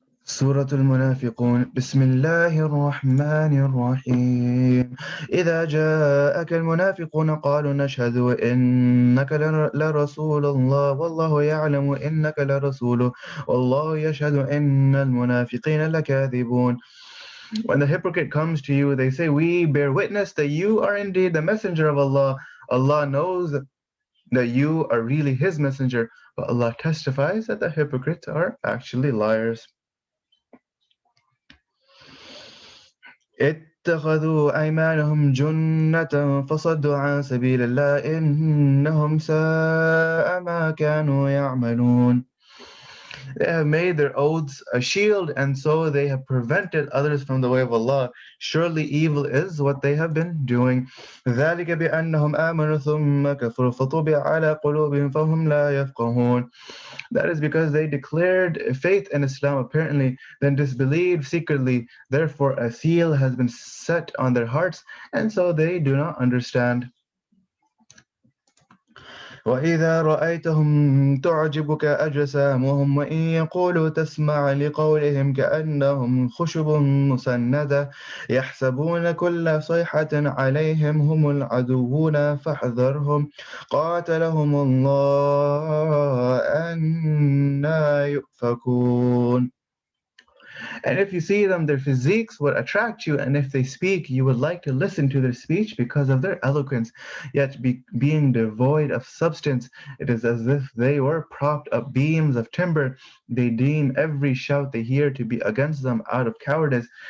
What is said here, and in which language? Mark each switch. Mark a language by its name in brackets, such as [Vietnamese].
[Arabic] سورة المنافقون بسم الله الرحمن الرحيم إذا جاءك المنافقون قالوا نشهد إنك لرسول الله والله يعلم إنك لرسوله والله يشهد إن المنافقين لكاذبون. [English] When the hypocrite comes to you, they say, we bear witness that you are indeed the messenger of Allah. Allah knows that you are really his messenger, but Allah testifies that the hypocrites are actually liars. [Arabic] اتخذوا أيمانهم جنة فصدوا عن سبيل الله إنهم ساء ما كانوا يعملون. [English] They have made their oaths a shield, and so they have prevented others from the way of Allah. Surely evil is what they have been doing. [Arabic] ذلك بأنهم آمنوا ثم كفروا فطبع على قلوبهم فهم لا يفقهون. [English] That is because they declared faith in Islam apparently, then disbelieved secretly. Therefore, a seal has been set on their hearts, and so they do not understand. [Arabic] وإذا رأيتهم تعجبك أجسامهم وإن يقولوا تسمع لقولهم كأنهم خشب مسندة يحسبون كل صيحة عليهم هم العدوون فاحذرهم قاتلهم الله أنى يؤفكون. [English] And if you see them, their physiques would attract you, and if they speak, you would like to listen to their speech because of their eloquence. Yet, being devoid of substance, it is as if they were propped up beams of timber. They deem every shout they hear to be against them out of cowardice.